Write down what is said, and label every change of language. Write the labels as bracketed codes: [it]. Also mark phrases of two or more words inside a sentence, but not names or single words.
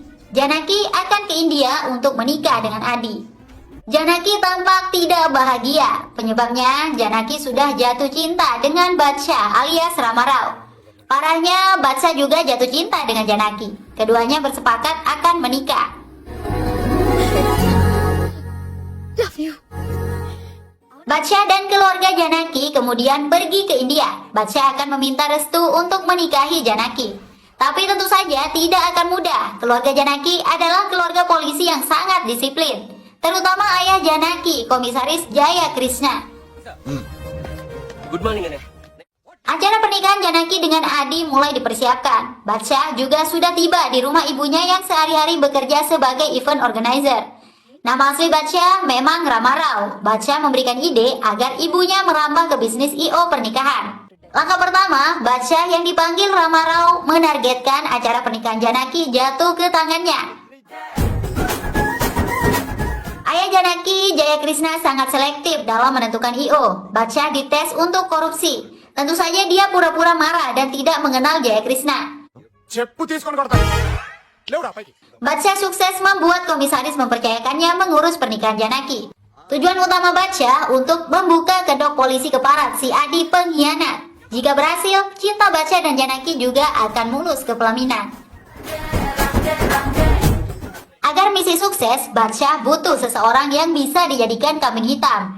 [id] Janaki akan ke India untuk menikah dengan Adi. Janaki tampak tidak bahagia. Penyebabnya, Janaki sudah jatuh cinta dengan Badsha alias Rama Rao. Parahnya, Badsha juga jatuh cinta dengan Janaki. Keduanya bersepakat akan menikah. [en] Love you. [id] Badsha dan keluarga Janaki kemudian pergi ke India. Badsha akan meminta restu untuk menikahi Janaki. Tapi tentu saja tidak akan mudah. Keluarga Janaki adalah keluarga polisi yang sangat disiplin. Terutama ayah Janaki, Komisaris Jaya Krishna. [en] Good morning, Ane. [id] Acara pernikahan Janaki dengan Adi mulai dipersiapkan. Badsha juga sudah tiba di rumah ibunya yang sehari-hari bekerja sebagai [en] event organizer. [id] Nama asli Badsha memang Rama Rao. Badsha memberikan ide agar ibunya merambah ke bisnis I.O. pernikahan. Langkah pertama, Badsha yang dipanggil Rama Rao menargetkan acara pernikahan Janaki jatuh ke tangannya. Ayah Janaki, Jaya Krishna sangat selektif dalam menentukan I.O. Badsha dites untuk korupsi. Tentu saja dia pura-pura marah dan tidak mengenal Jaya Krishna. [te] చెప్పు తీసుకొని కొడతాను లేవురా పైకి [id] Badsha sukses membuat komisaris mempercayakannya mengurus pernikahan Janaki. Tujuan utama Badsha untuk membuka kedok polisi keparat si Adi pengkhianat. Jika berhasil, cinta Badsha dan Janaki juga akan mulus ke pelaminan. Agar misi sukses, Badsha butuh seseorang yang bisa dijadikan kambing hitam.